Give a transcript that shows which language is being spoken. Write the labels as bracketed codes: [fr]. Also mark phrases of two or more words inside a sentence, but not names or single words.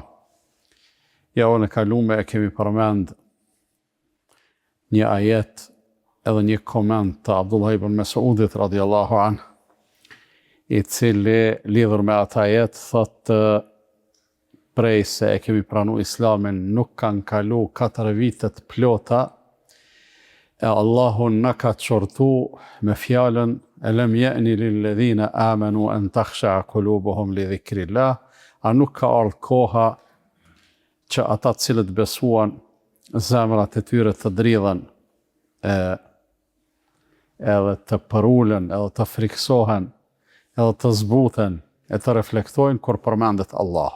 [sq] Javën e kaluar e kemi përmend një ajet edhe një koment të Abdullah ibn Mesudit [ar] رضي الله عنه, [sq] i cili lidhur me ata ajet thotë prej se e kemi pranu Islamin nuk kanë kalu 4 vitet plota, e Allahu na ka çortu me fjalën [ar] ألم يأن للذين آمنوا أن تخشع قلوبهم لذكر الله, [sq] a nuk ka ardhur koha që ata të cilët besuan zemrat e tyre të dridhen, edhe të përulen, edhe të friksohen, edhe të zbuten, e të reflektojnë kur përmendet Allahu.